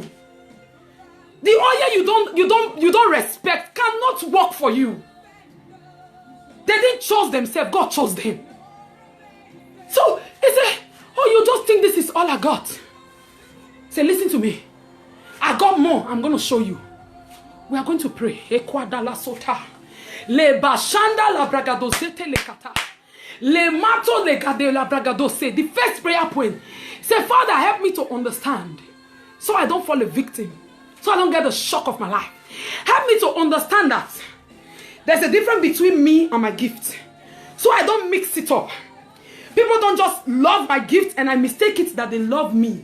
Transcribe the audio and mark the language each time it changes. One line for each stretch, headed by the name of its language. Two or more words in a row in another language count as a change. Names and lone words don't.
English: The oil you don't respect cannot work for you. They didn't choose themselves. God chose them. So he said, oh, you just think this is all I got. Say, listen to me. I got more. I'm going to show you. We are going to pray. Le bashanda la bragadosete le kata. Le mato le gade la bragadose. The first prayer point. Say, Father, help me to understand so I don't fall a victim, so I don't get the shock of my life. Help me to understand that there's a difference between me and my gift, so I don't mix it up. People don't just love my gift and I mistake it that they love me.